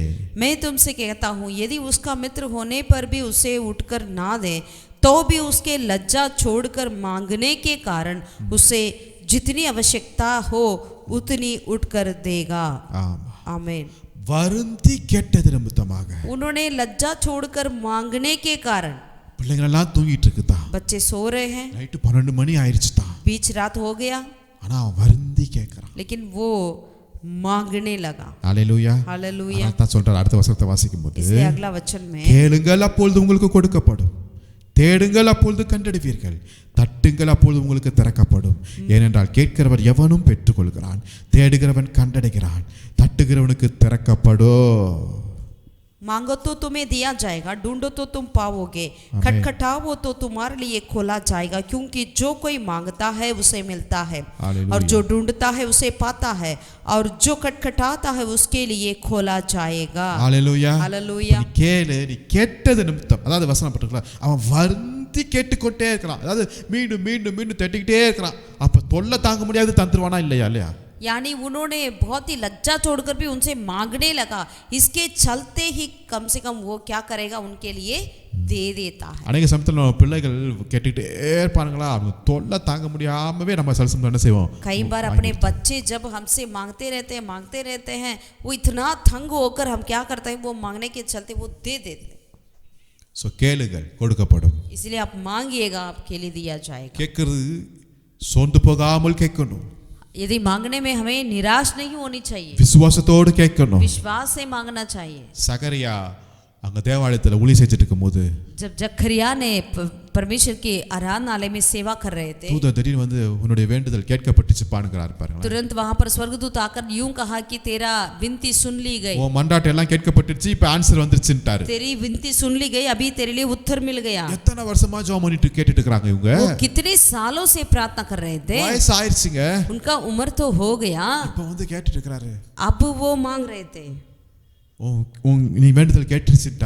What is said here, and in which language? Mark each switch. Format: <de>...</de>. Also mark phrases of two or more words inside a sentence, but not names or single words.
<hi>मैं तुमसे कहता हूँ, यदि उसका मित्र होने पर भी उसे उठकर ना दे, तो भी उसके लज्जा छोड़कर मांगने के कारण उसे जितनी आवश्यकता हो उतनी उठकर देगा। आमीन।</hi> <ta>வருந்தி கேட்டது நிமித்தமாக,</ta> <hi>उन्होंने लज्जा छोड़कर मांगने के कारण,</hi> <ta>பிள்ளைகள் எல்லாம் தூங்கிட்டு இருக்குதா,</ta> <hi>बच्चे सो रहे हैं,</hi> <ta>நைட் 12 மணி ஆயிருச்சுதா,</ta> <hi>बीच रात हो गया,</hi> <ta>ஆனா அவன் வருந்தி கேட்கறான்,</ta> <hi>लेकिन वो मांगने लगा।</hi> <ta>ஹalleluya</ta> <hi>हालेलुया।</hi> <ta>அதான் சொல்றார் அடுத்த வசனத்தை வாசிக்கும்போது,</ta> <hi>इसलिए अगला वचन में,</hi> <ta>கேளுங்கள் அப்பொழுது உங்களுக்கு கொடுக்கப்படும், தேடுங்கள் அப்பொழுது கண்டடைவீர்கள், தட்டுங்கள் அப்பொழுது உங்களுக்கு திறக்கப்படும். ஏனென்றால் கேட்கிறவர் எவனும் பெற்றுக்கொள்கிறான், தேடுகிறவன் கண்டடைகிறான், தட்டுகிறவனுக்கு திறக்கப்படும்.</ta> <hi>मांगो तो तुम्हें दिया जाएगा, ढूंढो तो तुम पाओगे, खटखटाओ तो तुम्हारे लिए खोला जाएगा, क्योंकि जो कोई मांगता है उसे मिलता है, और जो ढूंढता है उसे पाता है, और जो खटखटाता है उसके लिए खोला जाएगा।</hi> <ta>ஹalleluya</ta> <hi>हालेलुया।</hi> <ta>நீ கேளு, நீ கேட்டது நிமித்தம், அதாவது வசனம் போட்டுக்கலாம், அவன் வருந்தி கேட்டுக்கொண்டே இருக்கிறான், அதாவது மீண்டும் மீண்டும் மீண்டும் தட்டிக்கிட்டே இருக்கிறான். அப்ப தொல்லை தாங்க முடியாது, தந்துருவானா இல்லையா? இல்லையா?</ta> <hi>यानी उन्होंने बहुत ही लज्जा छोड़कर भी उनसे मांगने लगा, इसके चलते ही कम से कम वो क्या करेगा, उनके लिए दे देता है।</hi> <ta>அநேக சமயத்துல நம்ம பிள்ளைகள் கேட்டுக்கிட்டே இருப்பாங்களா, அவங்க தொல்லை தாங்க முடியாமவே நம்ம சில சமயம் என்ன செய்வோம்,</ta> <hi>कई बार अपने बच्चे जब हमसे मांगते रहते हैं, वो इतना तंग होकर हम क्या करते हैं, वो मांगने के चलते वो दे देते हैं।</hi> <ta>சோ கேளுங்கள் கொடுக்கப்படும்,</ta> <hi>इसलिए आप मांगिएगा, आपके लिए दिया जाएगा।</hi> <ta>கேட்கிறது சோர்ந்து போகாமல் கேட்கணும்,</ta> <hi>यदि मांगने में हमें निराश नहीं होनी चाहिए,</hi> <ta>விசுவாசத்தோடு கேட்கணும்.</ta> <hi>विश्वास से मांगना चाहिए।</hi> <ta>சகரியா அங்க தேவாலயத்துல ஊழி செஞ்சுட்டு இருக்கும்போது,</ta> <hi>जब जकरिया ने परमेश्वर के आराधनालय में सेवा कर रहे थे,</hi> <ta>தூதன் திடீர்னு வந்து உன்னுடைய வேண்டுதல் கேட்கப்பட்டுச்சுப்பானுங்கிறார் பாருங்க.</ta> <hi>तुरंत वहां पर स्वर्गदूत आकर यूं कहा कि तेरा विनती सुन ली गई,</hi> <ta>உன் மண்டாட்டு எல்லாம் கேட்கப்பட்டுச்சு, இப்ப ஆன்சர் வந்துருச்சுன்ட்டாரு.</ta> <hi>तेरी विनती सुन ली गई, अभी तेरे लिए उत्तर मिल गया।</hi> <ta>எத்தனை வருஷமா ஜெபம் பண்ணிட்டு கேட்டுட்டு இருக்காங்க இவங்க,</ta> <hi>वो कितने सालों से प्रार्थना कर रहे थे,</hi> <ta>வயசு ஆயிருச்சுங்க,</ta> <hi>उनका उम्र तो हो गया,</hi> <ta>இப்ப வந்து கேட்டுட்டு இருக்காரு.</ta> <hi>अब वो मांग रहे थे।</hi> <ta>நீ வேண்டுதல் கேட்டுருச்சுட்டார்.</ta>